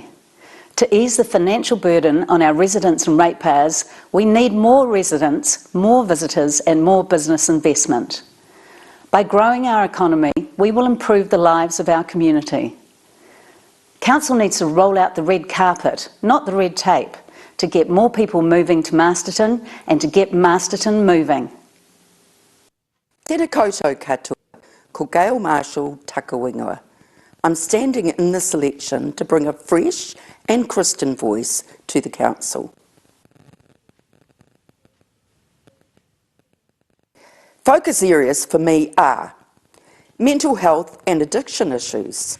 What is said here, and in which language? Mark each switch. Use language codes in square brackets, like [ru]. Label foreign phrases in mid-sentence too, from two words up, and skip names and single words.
[en] To ease the financial burden on our residents and ratepayers, we need more residents, more visitors and more business investment. By growing our economy, we will improve the lives of our community. Council needs to roll out the red carpet, not the red tape, to get more people moving to Masterton and to get Masterton moving. [mi] Tēnā koutou katoa, ko Gail Marshall Takawingoa. [en] I'm standing in this election to bring a fresh and Christian voice to the Council. Focus areas for me are mental health and addiction issues,